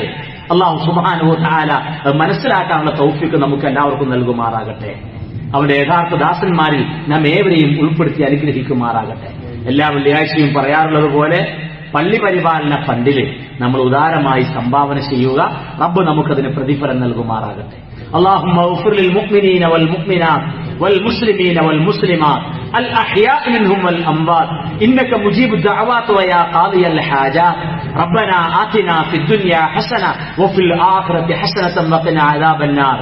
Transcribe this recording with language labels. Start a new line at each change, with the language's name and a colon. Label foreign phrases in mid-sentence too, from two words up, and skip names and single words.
Malayalam: അല്ലാഹു
Arabic: سبحانه وتعالى
Malayalam: മനസ്സിലാക്കാനുള്ള തൗഫീഖ് നമുക്ക് എല്ലാവർക്കും നൽകുമാറാകട്ടെ. അവന്റെ യഥാർത്ഥ ദാസന്മാരിൽ നാം ഏവരെയും ഉൾപ്പെടുത്തി അനുഗ്രഹിക്കുമാറാകട്ടെ. എല്ലാ വെള്ളിയാഴ്ചയും പറയാറുള്ളത് പോലെ പള്ളി പരിപാലന ഫണ്ടില് നമ്മൾ ഉദാരമായി സംഭാവന ചെയ്യുക. റബ്ബ് നമുക്കതിന് പ്രതിഫലം നൽകുമാറാകട്ടെ.
Arabic: اللهم اغفر للمؤمنين والمؤمنات والمسلمين والمسلمات الأحياء منهم والأموات إنك مجيب الدعوات ويا قاضي الحاجات. ربنا آتنا في الدنيا حسنة وفي الآخرة حسنة وقنا عذاب النار.